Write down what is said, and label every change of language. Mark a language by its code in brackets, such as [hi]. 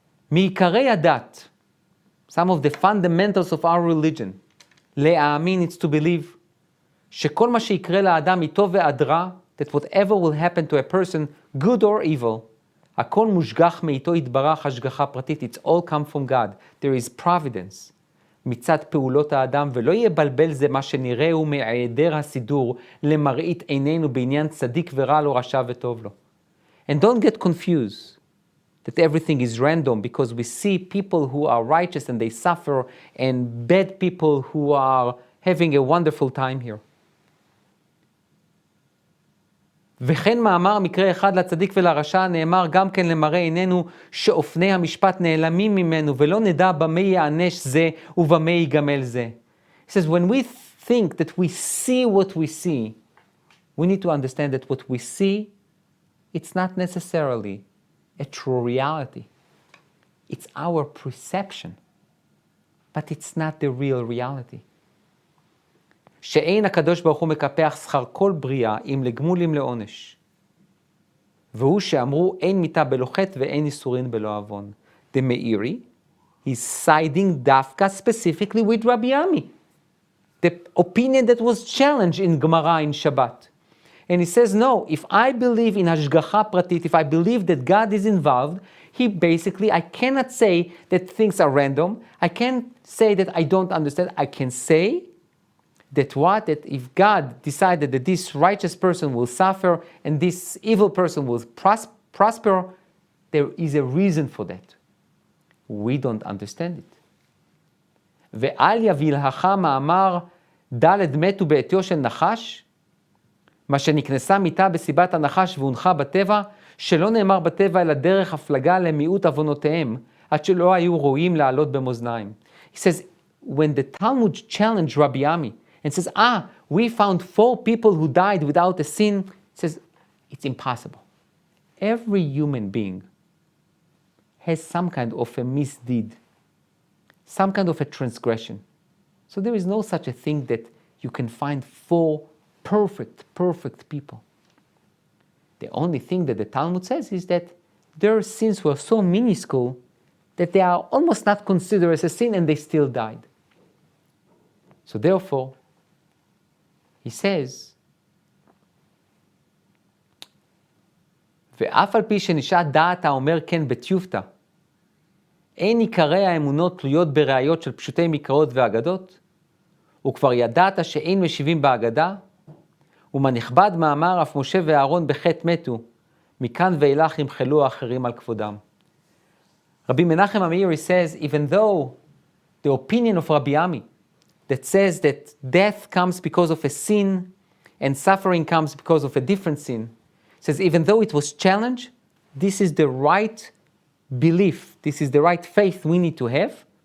[he] מעיקרי הדת, [en] some of the fundamentals of our religion, [he] להאמין, [en] it's to believe, [he] שכל מה שיקרה לאדם מטוב ועד רע, [en] that whatever will happen to a person, good or evil, [he] הכל מושגח מאיתו יתברך השגחה פרטית, [en] it's all come from God. There is providence [he] מצד פעולות האדם, ולא יבלבל זה מה שנראה הוא מהיעדר הסידור למראית עינינו בעניין צדיק ורע לו, רשע וטוב לו. [en] And don't get confused that everything is random, because we see people who are righteous and they suffer, and bad people who are having a wonderful time here. [he] וכן מאמר מקרה אחד לצדיק ולרשע, נאמר גם כן למראה עינינו שאופני המשפט נעלמים ממנו, ולא נדע במה יענש זה ובמה יגמל זה. [en] He says, when we think that we see what we see, we need to understand that what we see, it's not necessarily a true reality. It's our perception, but it's not the real reality. [he] שאין הקדוש ברוך הוא מקפח שכר כל בריאה אם לגמול אם לעונש. והוא שאמרו אין מיתה בלא חטא ואין איסורין בלא עוון. [en] The Meiri is siding דווקא specifically with Rabbi Ami, the opinion that was challenged in Gemara in Shabbat. And he says, no, if I believe in hashgacha pratit, if I believe that God is involved, I cannot say that things are random. I can't say that I don't understand. I can say that if God decided that this righteous person will suffer and this evil person will prosper, there is a reason for that. We don't understand it. [he] ואל יבילהך מאמר ד' מתו בעטיו של נחש, מה שנכנסה מיתה בסיבת הנחש והונחה בטבע, שלא נאמר בטבע אלא דרך הפלגה למיעוט עוונותיהם, עד שלא היו ראויים לעלות במאזניים. [en] He says, when the Talmud challenged Rabbi Ami and says, we found 4 people who died without a sin, he says, it's impossible. Every human being has some kind of a misdeed, some kind of a transgression. So there is no such a thing that you can find 4 perfect people. The only thing that the Talmud says is that their sins were so minuscule that they are almost not considered as a sin and they still died. So therefore, he says, [he] ואף על פי שנשאל דעת האומר כן בטיובתא, אין עיקרי האמונות תלויות בראיות של פשוטי מקראות ואגדות, וכבר ידעת שאין משיבים באגדה, ומה נכבד מאמר אף משה ואהרון בחטא מתו, מכאן ואילך ימחלו האחרים על כבודם. [en] Rabbi Menachem HaMeiri says, even though the opinion of Rabbi Ami that says that death comes because of a sin and suffering comes because of a different sin, says even though it was challenged, this is the right belief, this is the right faith we need to have.